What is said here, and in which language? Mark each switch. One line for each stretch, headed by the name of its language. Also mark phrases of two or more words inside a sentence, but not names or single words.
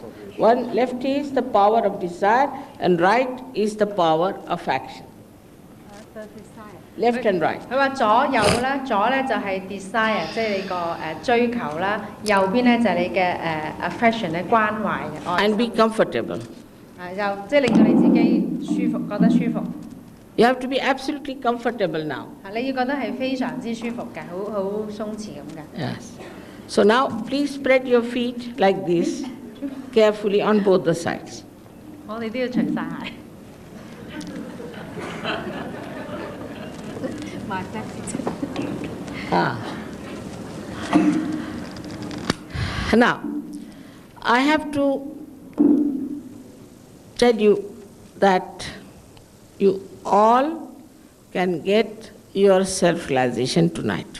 English: One left is the power of desire and right is the power of action. Left and right.
Cantonese: 佢話左右咧，左咧就係 desire，即係你個追求啦；右邊咧就係你嘅affection 嘅關懷嘅愛
English: And be comfortable.
Cantonese: 又即係令到你自己舒服，覺得舒服。
English: You have to be absolutely comfortable now.
Cantonese: 你要覺得係非常之舒服嘅，好鬆弛咁嘅。
English: Yes. So now please spread your feet like this carefully on both the sides.
Cantonese: 我哋都要除晒鞋。
English: Now, I have to tell you that you all can get your self-realization tonight.